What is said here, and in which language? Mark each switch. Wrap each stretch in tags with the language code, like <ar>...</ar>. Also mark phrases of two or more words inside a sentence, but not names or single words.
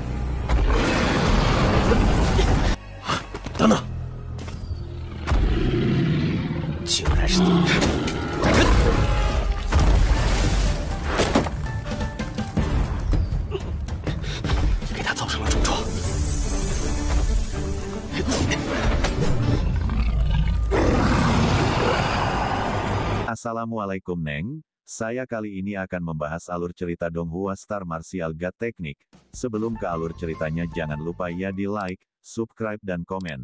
<zh>等等，竟然是你！给他造成了重创。</zh> <id>Assalamualaikum Neng, saya kali ini akan membahas alur cerita Donghua Star Martial God Technique. Sebelum ke alur ceritanya jangan lupa ya di like, subscribe dan komen.</id>